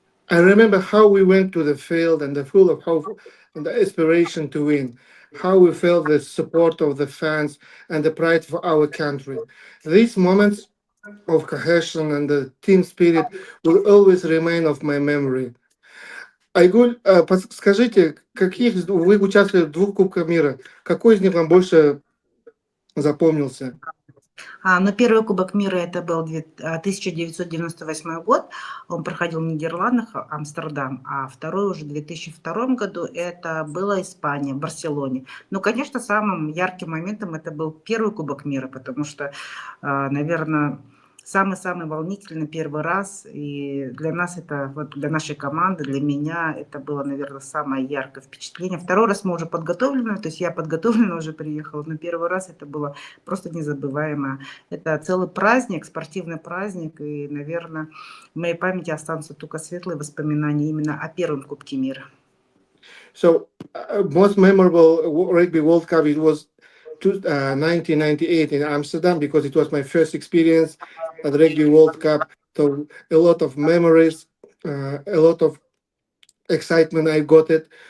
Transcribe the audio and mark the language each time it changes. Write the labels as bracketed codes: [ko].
[en] I remember how we went to the field and the full of hope and the aspiration to win, how we felt the support of the fans and the pride for our country. These moments of cohesion and the team spirit will always remain of my memory. [ru] Айгуль, скажите, вы участвовали в 2 Кубках мира? Какой из них вам больше запомнился? Первый Кубок мира это был 1998 год, он проходил в Нидерландах, Амстердам, а второй уже в 2002 году это была Испания, в Барселоне. Конечно, самым ярким моментом это был первый Кубок мира, потому что, наверное, самый-самый волнительный первый раз, и для нас это, для нашей команды, для меня это было, наверное, самое яркое впечатление. Второй раз мы уже подготовлены, то есть я подготовлена уже приехала, но первый раз это было просто незабываемо. Это целый праздник, спортивный праздник, и, наверное, в моей памяти останутся только светлые воспоминания именно о первом Кубке мира. [en] So, most memorable Rugby World Cup, it was 1998 in Amsterdam, because it was my first experience at the Rugby World Cup. So a lot of memories, a lot of excitement. I got it.